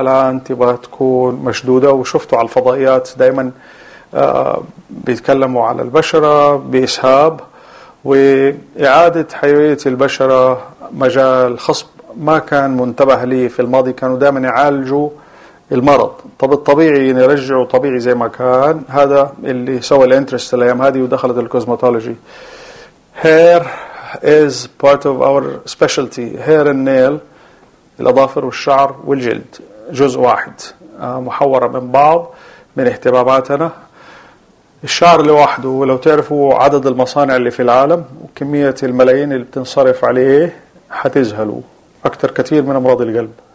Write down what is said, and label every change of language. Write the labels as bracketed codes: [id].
[ar] الآن تبقى تكون مشدودة وشفتوا على الفضائيات دايما بيتكلموا على البشرة بإسهاب وإعادة حيوية البشرة. مجال خصب ما كان منتبه لي في الماضي كانوا دائما يعالجوا المرض. طب الطبيعي نرجعه طبيعي زي ما كان. هذا اللي سوى الانترست الأيام هذه ودخلت الكوزماتولوجي. [en] Hair is part of our specialty. Hair and nail [ar] الأظافر والشعر والجلد جزء واحد محورة من بعض من اهتماماتنا. الشعر لوحده ولو تعرفوا عدد المصانع اللي في العالم وكمية الملايين اللي بتنصرف عليه هتزهلوا أكتر كتير من أمراض القلب.